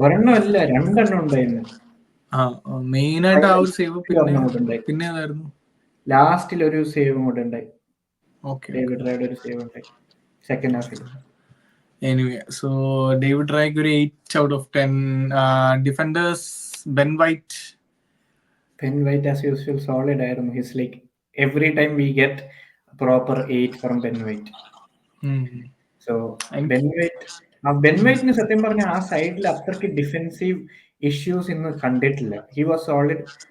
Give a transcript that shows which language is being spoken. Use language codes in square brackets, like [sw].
[ml] ഒരെണ്ണം അല്ല, 2 എണ്ണം ഉണ്ടായിരുന്നു. മെയിൻ ആയിട്ട് ആ ഒരു സേവ്. പിന്നെ ഏതായിരുന്നു? ലാസ്റ്റിൽ ഒരു സേവ് കൂടെ ഉണ്ടായി. ഓക്കെ, ഡേവിഡ് റൈയുടെ ഒരു സേവ് ഉണ്ടായി സെക്കൻഡ് ഹാഫിൽ. എനിവേ, സോ ഡേവിഡ് റൈക്ക് ഒരു 8 out of 10. Defenders Ben white. [en] Ben White as usual solid ആയിരുന്നു. He's like every time we get proper 8 from Ben White. [ml] So Ben White സത്യം പറഞ്ഞ ആ സൈഡിൽ അത്രയ്ക്ക് ഡിഫെൻസീവ് ഇഷ്യൂസ് ഇന്ന് കണ്ടിട്ടില്ല. [en] He was solid.